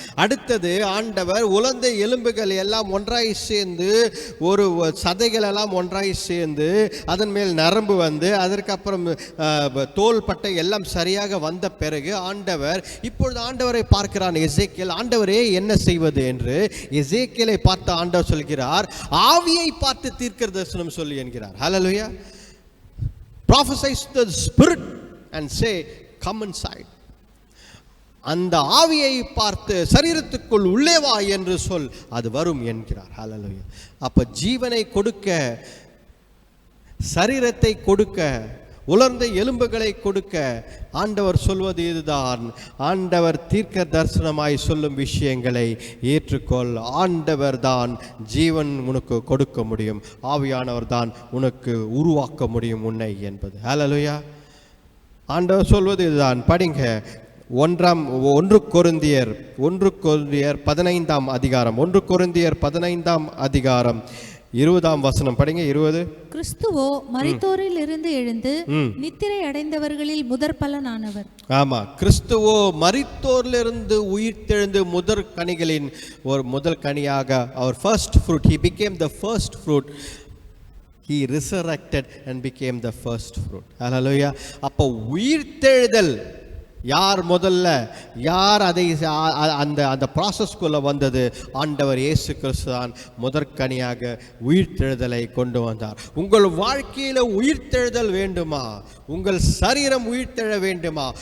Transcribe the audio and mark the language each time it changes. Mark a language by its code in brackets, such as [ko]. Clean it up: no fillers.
[ta] அடுத்தது ஆண்டவர் உலர்ந்த எலும்புகள் எல்லாம் ஒன்றாய் சேர்ந்து, ஒரு சதைகள் எல்லாம் ஒன்றாய் சேர்ந்து அதன் மேல் நரம்பு வந்து, அதற்கு அப்புறம் தோல் பட்டை எல்லாம் சரியாக வந்த பிறகு இப்பொழுது ஆண்டவரை பார்க்கிறான் எசேக்கியேல். ஆண்டவரே என்ன செய்வது என்று எசேக்கியேலை பார்த்து ஆண்டவர் சொல்கிறார், ஆவியை பார்த்து தீர்க்க தரிசனம் சொல்லி என்கிறார். ஹல்லேலூயா. [en] prophesy to the spirit and say come inside. [ta] அந்த ஆவியை பார்த்து சரீரத்துக்குள் உள்ளே வா என்று சொல், அது வரும் என்கிறார். ஹல்லேலூயா. அப்ப ஜீவனை கொடுக்க, சரீரத்தை கொடுக்க, உலர்ந்த எலும்புகளை கொடுக்க ஆண்டவர் சொல்வது இதுதான். ஆண்டவர் தீர்க்க தரிசனமாய் சொல்லும் விஷயங்களை ஏற்றுக்கொள். ஆண்டவர் தான் ஜீவன் உனக்கு கொடுக்க முடியும், ஆவியானவர் தான் உனக்கு உருவாக்க முடியும் உன்னை என்பது. ஹல்லேலூயா. ஆண்டவர் சொல்வது இதுதான். படிங்க, 1 கொரிந்தியர் 15ஆம் அதிகாரம், 1 கொரிந்தியர் 15ஆம் அதிகாரம் 20ஆம் வசனம் படிங்க. 20. கிறிஸ்துவோ மரித்தோரில் இருந்து எழுந்து நித்திரை அடைந்தவர்களில் முதற் பலனானவர். ஆமா, கிறிஸ்துவோ மரித்தோரிலிருந்து உயிர்த்தெழுந்து முதற் கனிகளின் ஒரு முதல் கனியாக, அவர் [en] first fruit, he became the first fruit. He resurrected and became the first fruit. Hallelujah. [ta] அப்போ உயிர்த்தெழுதல் யார் முதல்ல, யார் அதை அந்த ப்ராசஸ்குள்ள வந்தது? ஆண்டவர் இயேசு கிறிஸ்து தான் முதற்கனியாக உயிர்த்தெழுதலை கொண்டு வந்தார். உங்கள் வாழ்க்கையில உயிர்த்தெழுதல் வேண்டுமா? உங்கள் சரீரம் உயிர்த்தெழ வேண்டுமா?